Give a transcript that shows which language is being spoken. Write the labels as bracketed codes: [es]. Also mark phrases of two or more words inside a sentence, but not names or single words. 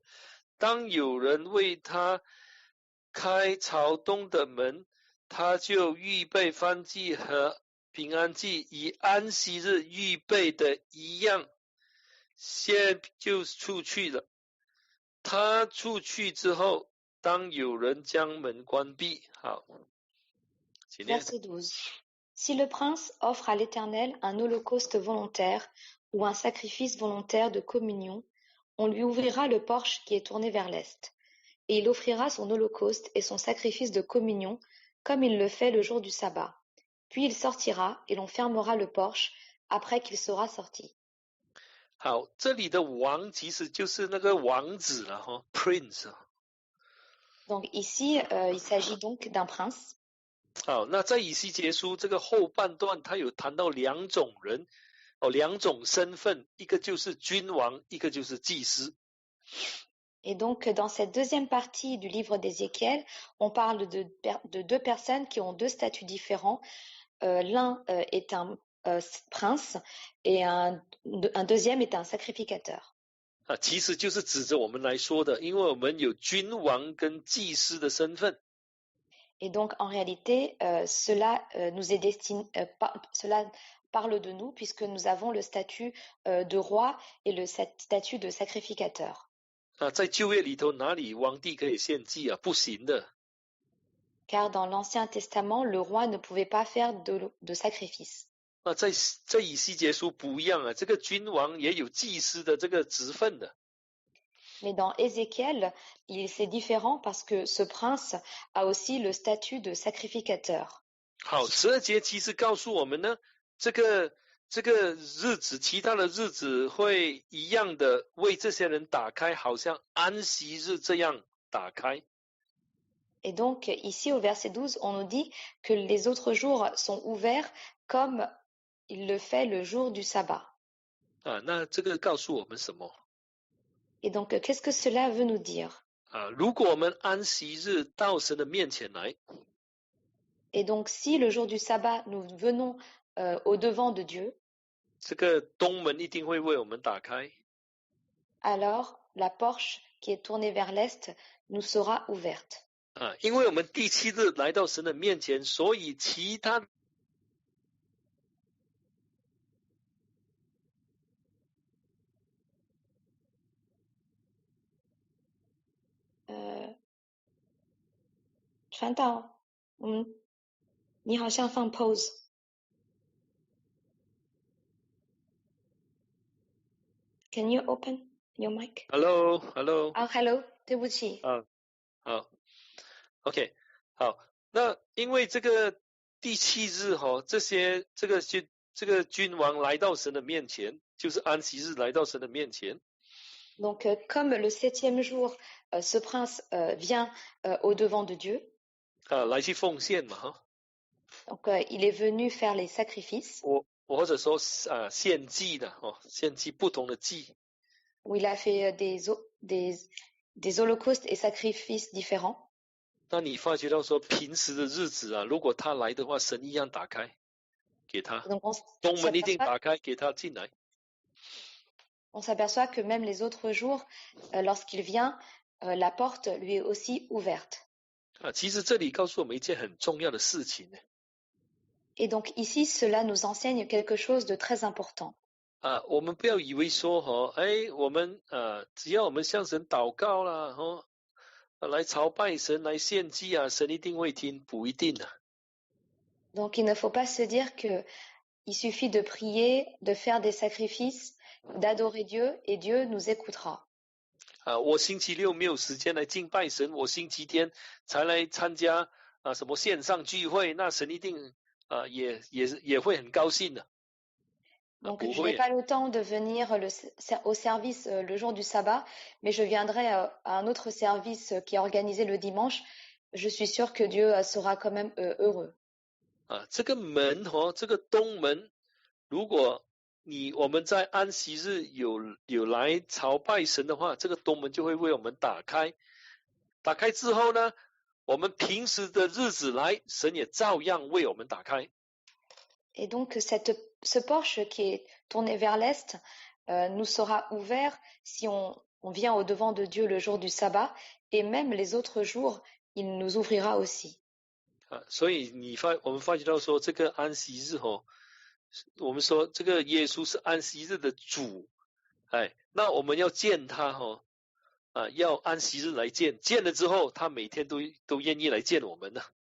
[zh] 当有人为他开朝东的门，他就预备燔祭和平安祭，以安息日预备的一样，先就出去了。他出去之后，当有人将门关闭。好，请念。 [fr] Verset 12. Si le prince offre à l'Éternel un holocauste volontaire ou un sacrifice volontaire de communion, on lui ouvrira le porche qui est tourné vers l'est, et il offrira son holocauste et son sacrifice de communion comme il le fait le jour du sabbat. Puis il sortira et l'on fermera le porche après qu'il sera sorti. [zh] 好，这里的王其实就是那个王子了哈 ，prince。 [fr] Donc ici, il s'agit donc d'un prince. [zh] 好，那在以西结书这个后半段，他有谈到2种人，2种身份，一个就是君王，一个就是祭司。 [fr] Et donc, dans cette deuxième partie du livre d'Ézéchiel, on parle de 2 personnes qui ont 2 statuts différents. L'un est un prince et un deuxième est un sacrificateur. [zh] 其实就是指着我们来说的，因为我们有君王跟祭司的身份。 [fr] Et donc, en réalité, cela parle de nous puisque nous avons le statut de roi et le statut de sacrificateur. [zh] 在旧约里头，哪里皇帝可以献祭啊？不行的。 [fr] Car dans l'Ancien Testament, le roi ne pouvait pas faire de sacrifice. [zh] 在以西结书不一样啊，这个君王也有祭司的这个职分的。 [fr] Mais dans Ézéchiel, c'est différent parce que ce prince a aussi le statut de sacrificateur. [zh] 好，12节其实告诉我们呢，这个日子，其他的日子会一样的为这些人打开，好像安息日这样打开。 [fr] Et donc, ici au verset 12, on nous dit que les autres jours sont ouverts comme il le fait le jour du sabbat. [zh] 那这个告诉我们什么？ [fr] Et donc, qu'est-ce que cela veut nous dire? [zh] 如果我们安息日到神的面前来， [fr] Et donc, si le jour du sabbat, nous venons au devant de Dieu, [zh] 这个东门一定会为我们打开。 [fr] alors la porche qui est tournée vers l'est nous sera ouverte. [zh] 因为我们第7日来到神的面前，所以其他传道，你好像放 pause。 [en] Can you open Your mic. Hello。 [zh] hello， 对不起。好 ，OK， 好，那因为这个第7日这个君王来到神的面前，就是安息日来到神的面前。 [fr] Donc, comme le 7e jour, ce prince vient au devant de Dieu. [zh] 来去奉献嘛 [fr] Donc, il est venu faire les sacrifices. [zh] 或者说献祭的献祭不同的祭。 [fr] Où il a fait des holocaustes et sacrifices différents. [zh] 那你发觉到说平时的日子如果他来的话，神一样打开给他，东门一定打开给他进来。 [fr] On s'aperçoit que même les autres jours, lorsqu'il vient, la porte lui est aussi ouverte. [zh] 其实这里告诉我们一件很重要的事情。 [fr] Et donc ici, cela nous enseigne quelque chose de très important. [zh] 我们不要以为说我们只要我们向神祷告啦来朝拜神来献祭神一定会听，不一定的。 [fr] Donc il ne faut pas se dire que il suffit de prier, de faire des sacrifices, d'adorer Dieu et Dieu nous écoutera. [zh] 我星期六没有时间来敬拜神，我星期天才来参加什么线上聚会，那神一定也会很高兴的。 [fr] Donc je n'ai pas le temps de venir au service le jour du sabbat, mais je viendrai à un autre service qui est organisé le dimanche. Je suis sûre que Dieu sera quand même heureux. [zh] 这个门这个东门，如果我们在安息日有来朝拜神的话，这个东门就会为我们打开。打开之后呢，我们平时的日子来，神也照样为我们打开。 [fr] Et donc ce porche qui est tourné vers l'est nous sera ouvert si on vient au devant de Dieu le jour du sabbat, et même les autres jours, il nous ouvrira aussi. [zh] 所以我们发觉到说，这个安息日我们说这个耶稣是安息日的主，那我们要见他要安息日来见，见了之后，他每天都愿意来见我们的。